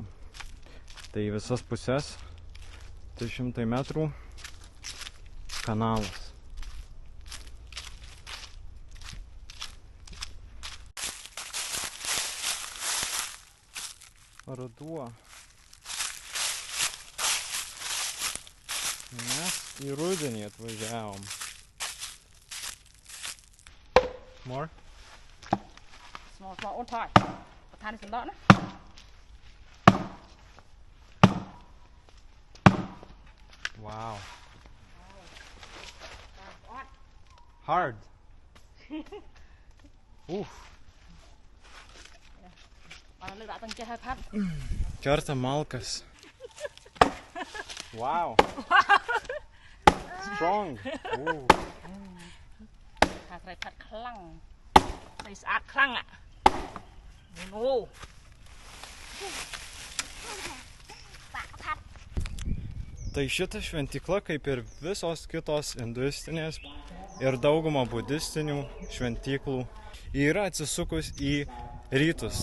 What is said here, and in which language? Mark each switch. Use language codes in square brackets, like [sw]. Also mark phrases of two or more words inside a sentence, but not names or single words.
[lt] Tai į visas pusės 300 metrų kanalas. Ruduo. Mes į rudenį atvažiavom. [en] More? Small all time. But time is not. Wow. Hard. [lt] Oof. Kerta malkas. [en] Wow. Strong. Ooh. [km] ត្រីផាត់ខ្លាំងត្រីស្អាតខ្លាំងអូ [lt] Tai šita šventykla, kaip ir visos kitos hinduistinės ir dauguma budistinių šventyklų, yra atsisukus į rytus.